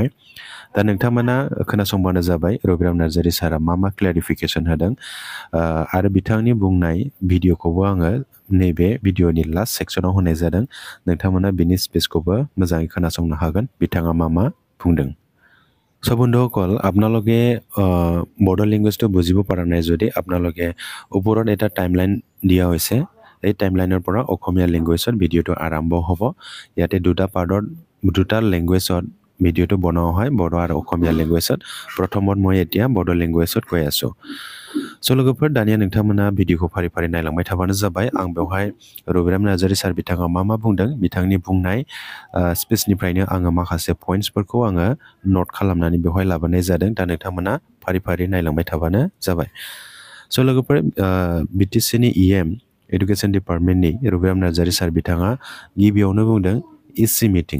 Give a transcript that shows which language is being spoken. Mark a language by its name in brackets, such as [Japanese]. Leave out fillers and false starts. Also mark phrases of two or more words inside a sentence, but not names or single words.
[Bodo] दा नोंथांमोना खोनासंबानो जाबाय रबिराम नार्जारी सारा मा क्लेरिफिकेशन होदों आरो बिथांनि बुंनाय भिडिअखौबो आङो नैबे भिडिअनि लास्ट सेक्सनाव होनाय जादों। नोंथांमोना बिनि स्पेसखौबो मोजाङै खोनासंनो हागोन बिथाङा मा बुंदों। [Assamese] সো বন্ধুসকল আপোনালোকে বড়ো লেংগুৱেজটো বুজিব পৰা নাই যদি আপোনালোকে ওপৰত এটা টাইমলাইন দিয়া হৈছে। এই টাইমলাইনৰ পৰা অসমীয়া লেংগুৱেজত ভিডিঅ'টো আৰম্ভ হ'ব। ইয়াতে দুটা লেংগুৱেজত ভিডিঅ'টো বনোৱা হয়, বড়ো আৰু অসমীয়া লেংগুৱেজত। প্ৰথমত মই এতিয়া বড়ো লেংগুৱেজত কৈ আছোঁ। [Bodo] स' लोगोफोर दानिया नोंथांमोना भिडिअखौ फारि फारि नायलांबाय थाबानो जाबाय। आं बेवहाय रबिराम नार्जारी सार बिथाङा मा बुंदों बिथांनि बुंनाय स्पिचनिफ्रायनो आङो माखासे पइन्ट्सफोरखौ आङो नट खालामनानै बेवहाय लाबोनाय जादों। दा नोंथांमोना फारि फारि नायलांबाय थाबानो जाबाय। स' लोगोफोर बिटिसिनि इएम एडुकेशन डिपार्टमेन्टनि रबिराम नार्जारी सार बिथाङा गिबियावनो बुंदों इसि मिटिं।